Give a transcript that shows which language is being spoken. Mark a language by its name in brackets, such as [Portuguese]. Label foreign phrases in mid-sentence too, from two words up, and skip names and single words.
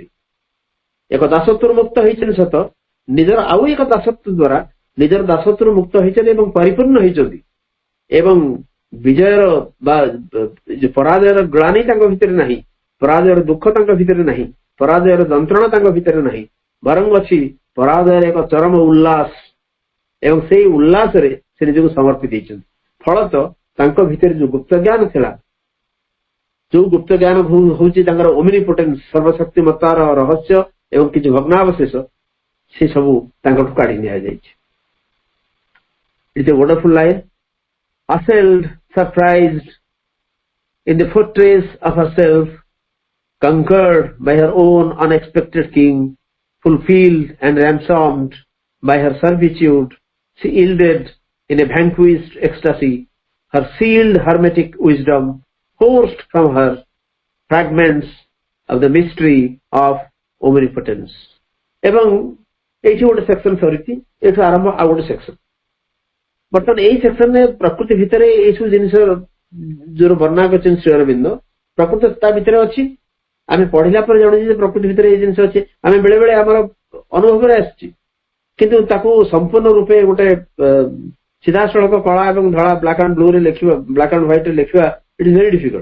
[Odia] ଏକ ଦାସତ୍ୱରୁ ମୁକ୍ତ ହେଇଛନ୍ତି ସତ, ନିଜର ଆଉ ଏକ ଦାସତ୍ୱ ଦ୍ୱାରା ନିଜର ଦାସତ୍ୱରୁ ମୁକ୍ତ ହେଇଛନ୍ତି ଏବଂ ପରିପୂର୍ଣ୍ଣ ହେଇଛନ୍ତି ଏବଂ ବିଜୟର ବା ପରାଜୟର ଗ୍ଳାନି ତାଙ୍କ ଭିତରେ ନାହିଁ, ପରାଜୟର ଦୁଃଖ ତାଙ୍କ ଭିତରେ ନାହିଁ, ପରାଜୟର ଯନ୍ତ୍ରଣା ତାଙ୍କ ଭିତରେ ନାହିଁ, ବରଂ ଅଛି ପରାଜୟର ଏକ ଚରମ ଉଲ୍ଲାସ ଏବଂ ସେଇ ଉଲ୍ଲାସରେ ସେ ନିଜକୁ ସମର୍ପି ଦେଇଛନ୍ତି। ଫଳତଃ ତାଙ୍କ ଭିତରେ ଯୋଉ ଗୁପ୍ତ ଜ୍ଞାନ ଥିଲା, ଯୋଉ ଗୁପ୍ତ ଜ୍ଞାନ ହଉଛି ତାଙ୍କର ଓମିନିପୋଟେନ୍ସ, ସର୍ବଶକ୍ତିମତ୍ତାର ରହସ୍ୟ ଏବଂ କିଛି ଭଗ୍ନାବଶେଷ, ସେ ସବୁ ତାଙ୍କଠୁ କାଢି ନିଆଯାଇଛି। [English] It's a wonderful line. Assailed, surprised, in the fortress of herself, conquered by her own unexpected king, fulfilled and ransomed by her servitude, she yielded in a vanquished ecstasy, her sealed hermetic wisdom forced from her fragments of the mystery of omnipotence. [Odia] ଏବଂ ଏଇଠି ଗୋଟେ ସେକ୍ସନ ସରିଛି, ଏଠୁ ଆରମ୍ଭ ଆଉ ଗୋଟେ ସେକ୍ସନ। ବର୍ତ୍ତମାନ ଏଇ ସେକ୍ସନରେ ପ୍ରକୃତି ଭିତରେ ଏଇସବୁ ଜିନିଷ ଯୋଉ ବର୍ଣ୍ଣନା କରିଛନ୍ତି ଶ୍ରୀ ଅରବିନ୍ଦ, ପ୍ରକୃତ ତା ଭିତରେ ଅଛି। ଆମେ ପଢିଲା ପରେ ଜାଣୁଛୁ ଯେ ପ୍ରକୃତି ଭିତରେ ଏଇ ଜିନିଷ ଅଛି। ଆମେ ବେଳେ ବେଳେ ଆମର ଅନୁଭବରେ ଆସିଛି, କିନ୍ତୁ ତାକୁ ସମ୍ପୂର୍ଣ୍ଣ ରୂପେ ଗୋଟେ ସିଧାସଳଖ କଳା ଏବଂ ଧଳା, [English] black and blue [Odia] ରେ ଲେଖିବା, [English] black and white [Odia] ରେ ଲେଖିବା, [English] it is very difficult.